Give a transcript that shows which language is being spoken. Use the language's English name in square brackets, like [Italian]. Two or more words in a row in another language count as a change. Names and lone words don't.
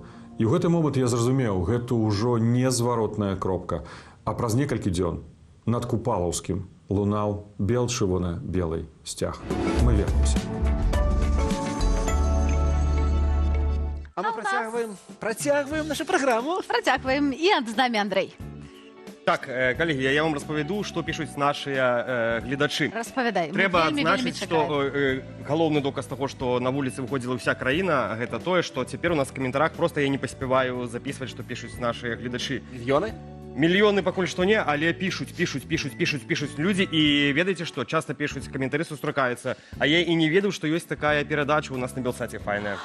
[Belarusian] І ў гэты момант я зразумеў, гэта ўжо не зваротная кропка, а праз некалькі дзён над Купалаўскім лунаў бел-чырвона-белый сцяг. [Russian] Мы вернемся. [Belarusian] А мы працягваем нашу праграму. Працягваем. І з намі Андрэй. [Ukrainian] Так, колеги, я вам розповіду, що пишуть наші глядачі. Розповідай. Треба [Belarusian] Вельмі адзначыць, што галоўны доказ таго, што на вуліцы выходзіла ўся краіна, гэта тое, што цяпер у нас в каментарах просто я не паспяваю записваць, што пишуць наши гледачы. Мільёны? Мільёны пакуль што не, але пишуць людзі, і ведаеце што, часта пишуць, каментары сустракаюцца, а я і не ведаў, што ёсць такая перадача у нас на Белсаце файная.